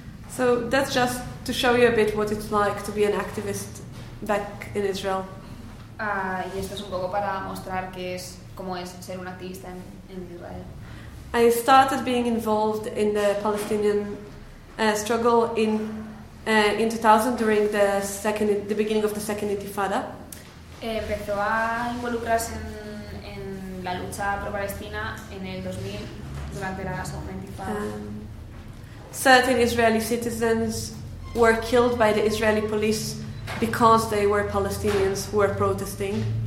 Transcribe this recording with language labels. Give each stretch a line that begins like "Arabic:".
English: So that's just to show you a bit what it's like to be an activist back in Israel.
Spanish: Y esto es un poco para mostrar que es cómo es ser un activista en Israel.
English: I started being involved in the Palestinian struggle in 2000 during the beginning of the Second Intifada.
Spanish: Empezó a involucrarse en la lucha pro palestina en el 2000 durante la Segunda Intifada.
English: Certain Israeli citizens were killed by the Israeli police because they were Palestinians who were protesting.